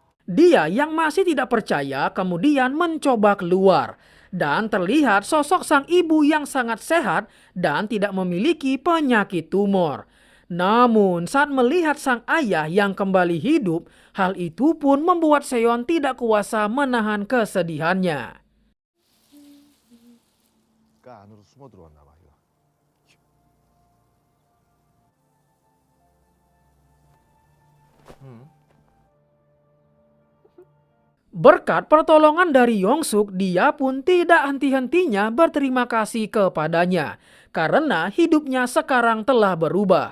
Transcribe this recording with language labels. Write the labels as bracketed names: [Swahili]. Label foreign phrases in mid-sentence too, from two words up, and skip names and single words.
[Indonesian] Dia yang masih tidak percaya kemudian mencoba keluar. Dan terlihat sosok sang ibu yang sangat sehat dan tidak memiliki penyakit tumor. Namun saat melihat sang ayah yang kembali hidup, hal itu pun membuat Seon tidak kuasa menahan kesedihannya. [Korean] 가 안으로 숨어 들어왔나 봐. 이거. [Indonesian] Berkat pertolongan dari Yongsuk, dia pun tidak henti-hentinya berterima kasih kepadanya karena hidupnya sekarang telah berubah.